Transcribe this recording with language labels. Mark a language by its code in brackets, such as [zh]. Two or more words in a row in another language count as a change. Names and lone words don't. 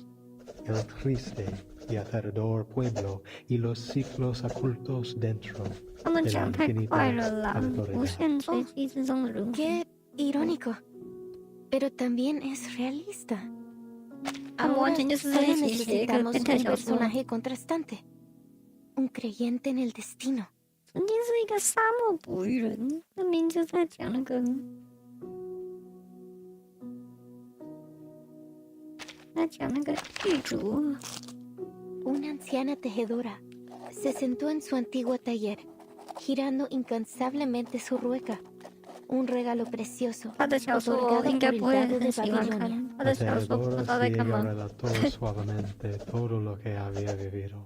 [es] El triste y aterrador pueblo y los ciclos ocultos dentro de la infinita aleatoriedad. ¡Qué irónico! Pero también es realista. Ahora solo necesitamos un personaje contrastante. Un creyente en el destino. [zh] 曾经是一个沙漠捕鱼人，那名就在讲那个，在讲那个狱卒。 [es] Una anciana tejedora se sentó en su antiguo taller, girando incansablemente su rueca. Un regalo precioso otorgado por el dado de Babilonia. La tejedora relató suavemente todo lo que había vivido.